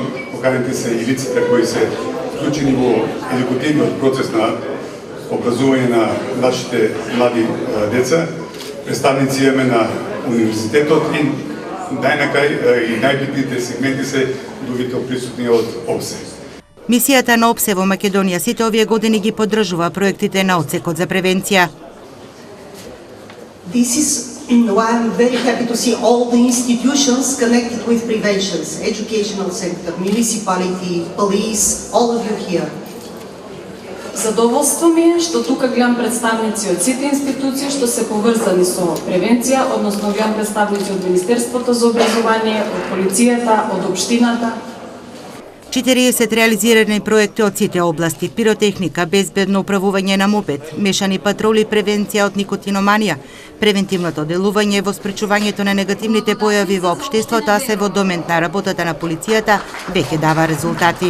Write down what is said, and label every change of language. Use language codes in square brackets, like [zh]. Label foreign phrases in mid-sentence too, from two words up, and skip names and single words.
[mk] Поканете се и лицата кои се вклучени во едукативниот процес на образување на нашите млади деца, представници имаме на универзитетот и најнакрај и најбитните сегменти се другите присутни од ОПСЕ. Мисијата на ОПСЕ во Македонија сите овие години ги поддржува проектите на Одсекот за превенција. [en] This is why I'm very happy to see all the institutions connected with prevention, educational sector, municipality, police, all of you here. [mk] Задоволство ми е што тука гледам представници од сите институции што се поврзани со превенција, односно гледам представници од Министерството за образование, од полицијата, од општината. 40 реализирани проекти од сите области: пиротехника, безбедно управување на мопед, мешани патроли, превенција од никотиноманија, превентивното делување во спречувањето на негативните појави во општеството, а се во домет на работата на полицијата веќе дава резултати.